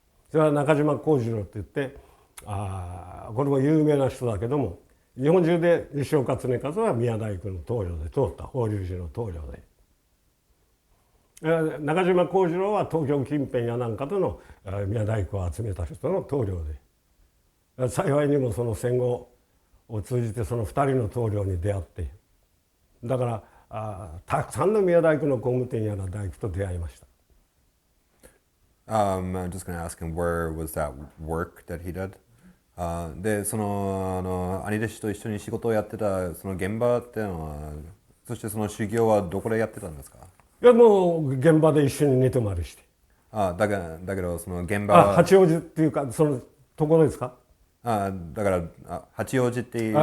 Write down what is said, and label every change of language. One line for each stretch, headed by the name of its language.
Japanese: それは中島幸次郎って言ってこれも有名な人だけども、日本中で西岡常和は宮大工の棟梁で通った、法隆寺の棟梁で、中島幸次郎は東京近辺やなんかでの宮大工を集めた人の棟梁で、幸いにもその戦後を通じてその2人の棟梁に出会って、だからたくさんの宮大工の工務店やら大工と出会いました。
English: I'm just going to ask him where was that work that he did?
Japanese: でその兄弟子と一緒に仕事をやってたその現場っていうのは、そしてその修行はどこでやってたんですか？いやもう現場で一緒に寝泊まりして、だけどその現場は八王子っていうかそのところですか？だから八王子っていう